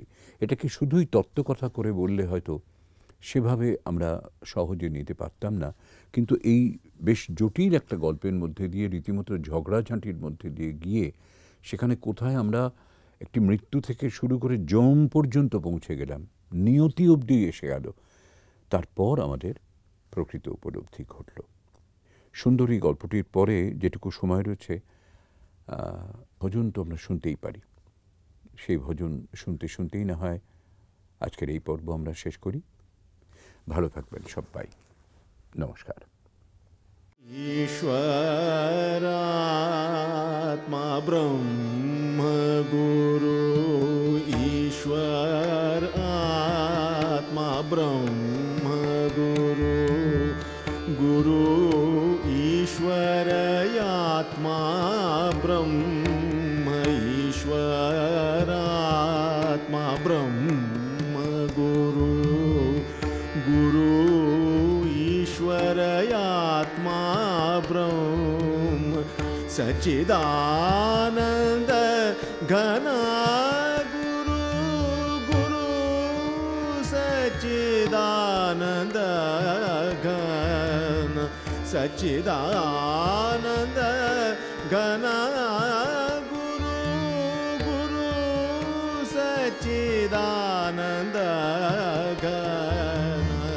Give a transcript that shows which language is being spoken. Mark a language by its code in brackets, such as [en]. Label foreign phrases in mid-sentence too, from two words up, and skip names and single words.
[bn] এটাকে শুধুই তত্ত্বকথা করে বললে হয়তো সেভাবে আমরা সহজে নিতে পারতাম না, কিন্তু এই বেশ জটিল একটা গল্পের মধ্যে দিয়ে রীতিমতো ঝগড়াঝাঁটির মধ্যে দিয়ে গিয়ে সেখানে কোথায় আমরা একটি মৃত্যু থেকে শুরু করে যম পর্যন্ত পৌঁছে গেলাম, নিয়তি অবধি এসে গেল, তারপর আমাদের প্রকৃত উপলব্ধি ঘটল। সুন্দর এই গল্পটির পরে যেটুকু সময় রয়েছে ভজন তো আমরা শুনতেই পারি। সেই ভজন শুনতে শুনতেই না হয় আজকের এই পর্ব আমরা শেষ করি। ভালো থাকবেন সবাই। নমস্কার। [sa] ईश्वरात्मा ब्रह्म गुरु, ईश्वर आत्मा ब्रह्म गुरु, गुरु ईश्वर आत्मा ब्रह्म, ईश्वर आत्मा ब्रह्म गुरु, गुरु ईश्वर आत्मा ब्रह्म, सच्चिदानंद घना गुरु, गुरु सच्चिदानंद घन गुरु गुरु सच्चिदानंद घन